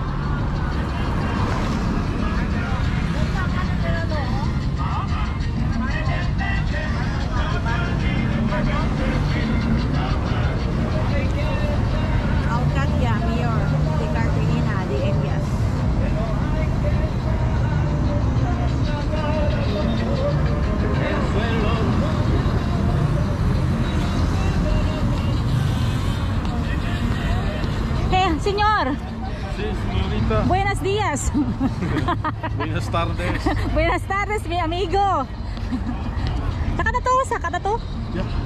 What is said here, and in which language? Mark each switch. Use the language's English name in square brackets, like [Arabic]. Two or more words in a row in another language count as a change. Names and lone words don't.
[Spanish] Alcania, Mayor. De Carpinina, de Indias. Señor. Sí, señorita. Buenos días. Buenas tardes. Buenas tardes, mi amigo. [Filipino] Saka na to, saka na to. [English] Yeah.